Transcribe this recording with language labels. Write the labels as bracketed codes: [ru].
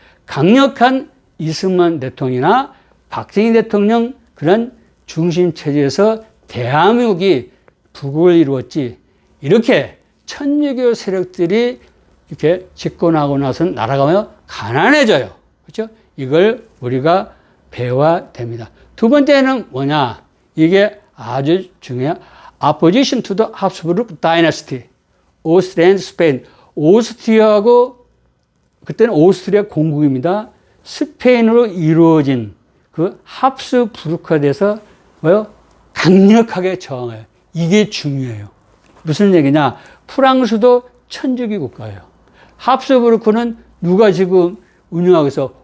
[ko] 강력한 이승만 대통령이나 박정희 대통령 그런 중심체제에서 대한민국이 부국을 이루었지 이렇게 천주교 세력들이 이렇게 집권하고 나서는 나라가 가난해져요. 그렇죠? 이걸 우리가 배워야 됩니다. 두 번째는 뭐냐? 이게 아주 중요해요. [en] Opposition to the Habsburg Dynasty. [ko] 오스트리아 앤 스페인. 오스트리아하고 그때는 오스트리아 공국입니다. 스페인으로 이루어진 그 합스부르크에서 강력하게 저항해요. 이게 중요해요. 무슨 얘기냐? 프랑스도 천주교 국가예요. 합스부르크는 누가 지금 운영하고 있어?